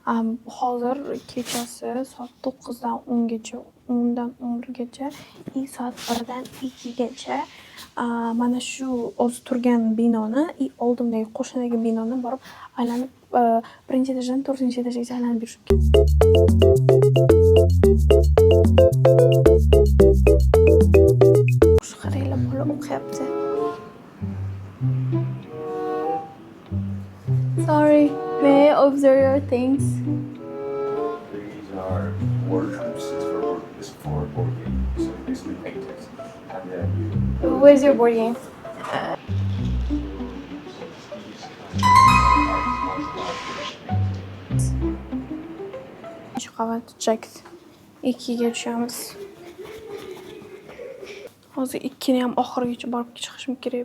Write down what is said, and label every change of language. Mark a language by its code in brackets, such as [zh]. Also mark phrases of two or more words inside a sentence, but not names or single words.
[uz] Hozir kechasi soat 9 dan 10 gacha, 10 dan 11 gacha, soat 1 dan 2 gacha mana shu o'zi turgan binoni, oldimdagi qo'shnidagi binoni borib aylanib, birinchi etajdan 4-etajgacha aylanib yurishim kerak. Shu qaranglar, bola o'qiyapti. [en] Sorry, may I observe your things? These are board troops. It's for board game. So basically paintings. And then you Where's your board game? [uz] Shu qavat checked. 2ga tushamiz. Hozir 2ni ham oxirigacha borib chiqishim kerak.